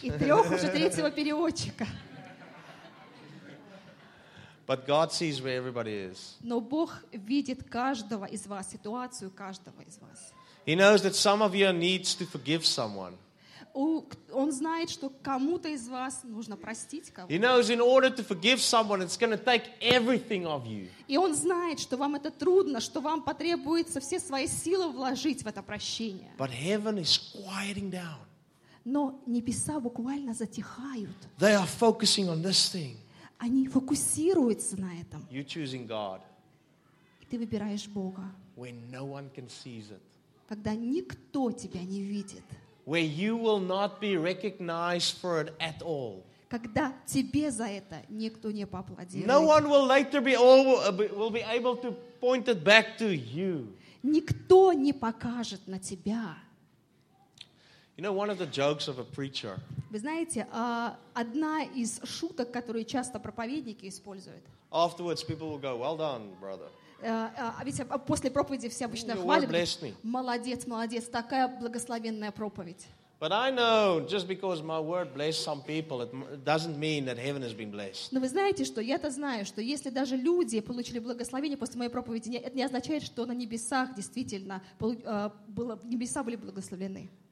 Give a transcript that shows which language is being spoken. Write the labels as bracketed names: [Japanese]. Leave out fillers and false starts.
[Russian] И трех уже третьего переводчика. [English] But God sees where everybody is. [Russian] Но Бог видит каждого из вас, ситуацию каждого из вас. [English] He knows that some of you need to forgive someone. [Russian] Он знает, что кому-то из вас нужно простить кого-то. [English] He knows in order to forgive someone, it's going to take everything of you. [Russian] И он знает, что вам это трудно, что вам потребуется все свои силы вложить в это прощение. [English] But heaven is quieting down. [Russian] Но небеса буквально затихают. [English] They are focusing on this thing. [Russian] Они фокусируются на этом. [English] You're choosing God. [Russian] И ты выбираешь Бога. [English] When no one can see it. [Russian] Когда никто тебя не видит. [English] Where you will not be recognized for it at all. [Russian] Когда тебе за это никто не поаплодирует. [English] No one will later be able to point it back to you. [Russian] Никто не покажет на тебя. [English] You know, one of the jokes of a preacher. [Russian] Вы знаете, одна из шуток, которые часто проповедники используют. [English] Afterwards, people will go, "Well done, brother." [Russian] А ведь после проповеди все обычно хвалят. Молодец, молодец, такая благословенная проповедь. Но вы знаете, что я-то знаю, что если даже люди получили благословение после моей проповеди, это не означает, что на небесах действительно небеса были благословлены.